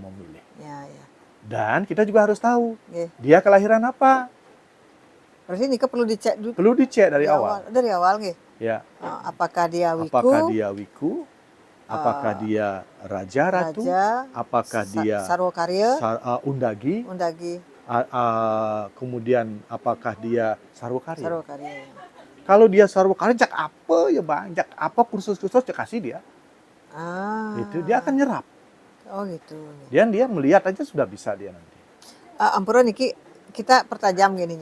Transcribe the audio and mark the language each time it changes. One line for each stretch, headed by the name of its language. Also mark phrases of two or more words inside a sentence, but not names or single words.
Indonesian: Dan kita juga harus tahu dia kelahiran apa. Berarti Nika perlu dicek dulu. Perlu dicek dari awal. Dari awal nggih. Apakah dia wiku? Apakah dia raja ratu? Apakah dia sarwa karya? undagi? kemudian apakah dia sarwakarya. Sarwakarya. Kalau dia sarwakarya, jak apa ya bang, jak apa kursus-kursus cek kasih dia, itu dia akan nyerap. Oh gitu. Dan dia melihat aja sudah bisa dia nanti.
Balinese: Ampura Niki,
Indonesian: kita pertajam gininya.